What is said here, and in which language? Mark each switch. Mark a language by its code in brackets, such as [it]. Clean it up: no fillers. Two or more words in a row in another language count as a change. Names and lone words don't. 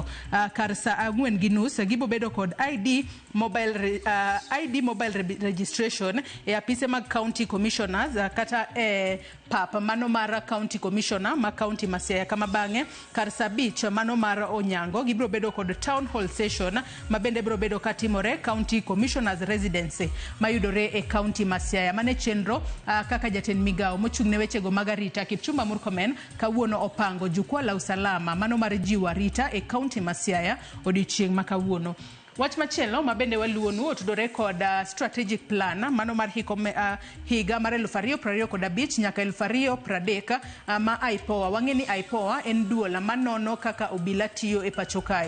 [luo] Kar saa 4:30 gibro bedo kod [en] ID mobile registration [luo] e apise mag [en] county commissioner [luo] kata papa mano mar [en] county commissioner [luo] ma county ma Siaya kama bang'e kar saa 5 mano mar Onyango gibro bedo kod [en] town hall session [luo] ma bende bro bedo katimore [en] county commissioners residency [luo] mayudore e county ma Siaya. Mane chenro kaka jatend migawo mochung' ne wechego mag arita Kipchumba Murkomen kawuono opango [sw] jukwaa la usalama [luo] mano mar jiwo arita e county ma Siaya odiochieng' makawuono. Wach machielo ma bende waluonu otudore kod [en] strategic plan [luo] mano mar higa mar 2025 nyaka 2030 ma IPOA. Wang'e ni IPOA en duola manono kaka obila tiyo e pacho kae.